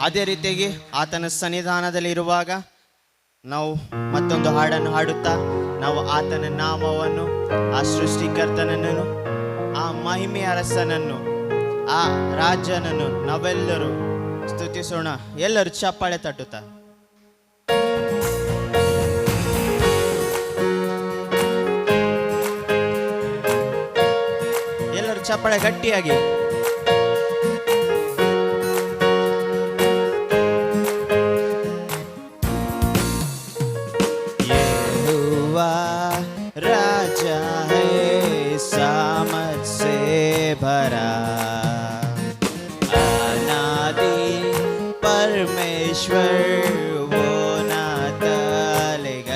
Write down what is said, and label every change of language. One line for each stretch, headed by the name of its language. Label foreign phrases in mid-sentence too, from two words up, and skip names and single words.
Kannada: ಅದೇ ರೀತಿಯಾಗಿ ಆತನ ಸನ್ನಿಧಾನದಲ್ಲಿರುವಾಗ ನಾವು ಮತ್ತೊಂದು ಹಾಡನ್ನು ಹಾಡುತ್ತಾ ನಾವು ಆತನ ನಾಮವನ್ನು, ಆ ಸೃಷ್ಟಿಕರ್ತನನ್ನು, ಆ ಮಹಿಮೆಯ ಅರಸನನ್ನು, ಆ ರಾಜನನ್ನು ನಾವೆಲ್ಲರೂ ಸ್ತುತಿಸೋಣ. ಎಲ್ಲರೂ ಚಪ್ಪಾಳೆ ತಟ್ಟುತ್ತಾ ಎಲ್ಲರೂ ಚಪ್ಪಾಳೆ ಗಟ್ಟಿಯಾಗಿ.
Hindi: राजा है सामर्थ से भरा, अनादि परमेश्वर वो ना टलेगा.